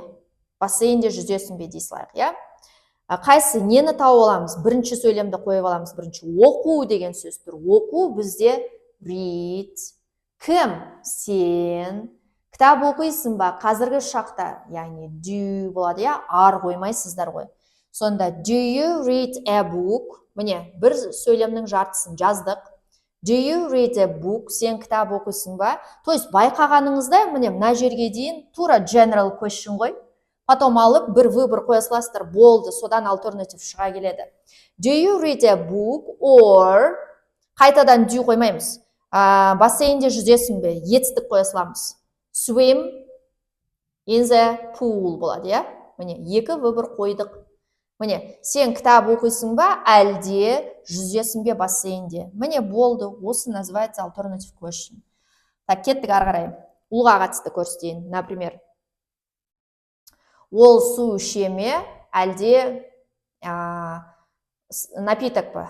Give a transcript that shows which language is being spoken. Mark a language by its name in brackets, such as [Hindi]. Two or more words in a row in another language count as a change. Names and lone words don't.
[Kazakh] Бассейнде жүзесің бе дей салайық, иә? Қайсы нені тауып аламыз? Бірінші сөйлемді қойып аламыз. Бірінші оқу деген сөз тұр. Оқу бізде read. Кім? Сен. Кітап оқисың ба? Қазіргі шақта, яғни do болады, иә? Ар қоймайсыздар ғой. Сонда [English] do you read a book? [Kazakh] Міне, бір сөйлемнің жартысын жаздық. [English] Do you read a book? [Kazakh] Сен кітап оқисың ба? [Russian] То есть [Kazakh] байқағаныңызда, міне, мына жерге дейін тура [English] general question [Kazakh] ғой. Потом алып бір выбор қоя саласыздар, болды, содан alternative шыға келеді. [English] Do you read a book or [Kazakh] қайтадан do қоймаймыз. Бассейнде жүзесің бе? Етістік қоя саламыз. [English] Swim in the pool болады, иә? [Kazakh] Міне, екі выбор қойдық. Міне, сен кітап оқисың ба, әлде жүзесің бе бассейнде? Міне, болды, осы называется [English] alternative question. [Kazakh] Так, кеттік ары қарай. Ұлға қатысты көрсетейін. Например, ол су іше ме, әлде напиток па?